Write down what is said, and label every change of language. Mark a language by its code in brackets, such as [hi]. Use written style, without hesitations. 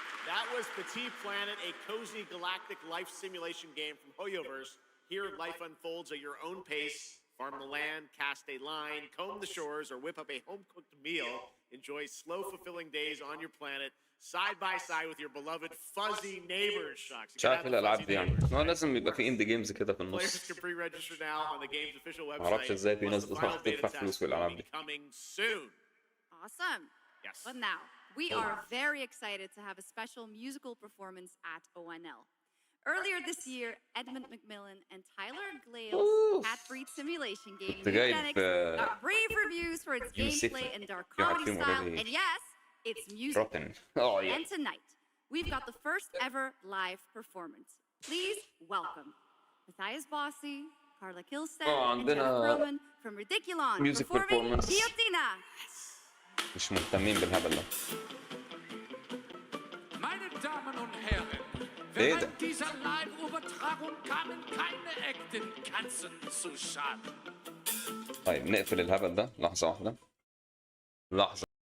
[en] That was Petit Planet, a cozy galactic life simulation game from Hoyoverse. Here, life unfolds at your own pace. Farm the land, cast a line, comb the shores, or whip up a home-cooked meal. Enjoy slow, fulfilling days on your planet, side by side with your beloved fuzzy neighbors. [ar] مش عارف الالعاب دي يعني هو لازم يبقى في اندي جيمز كده في النص. [en] Players can pre-register now on the game's official website. [ar] معرفش ازاي في ناس بتروح تدفع فلوس في الالعاب دي. [en] Coming soon. Awesome. Yes. But now, we are very excited to have a special musical performance at ONL. Earlier this year, Edmund McMillan and Tyler Glale's cat breed simulation game, Eugenics, got rave reviews for its gameplay and dark comedy style, and yes, it's music. Oh, yeah. And tonight, we've got the first ever live performance. Please welcome Matthias Bossi, Carla Kilstead, and Jeff Perlman from Ridiculon performing Guillotina. [ar] مش مهتمين بالهبل ده. [de] Meine Damen und Herren, während dieser Live-Übertragung kamen keine echten Katzen zu Schaden. [ar] طيب نقفل الهبل ده لحظة واحدة. لحظة.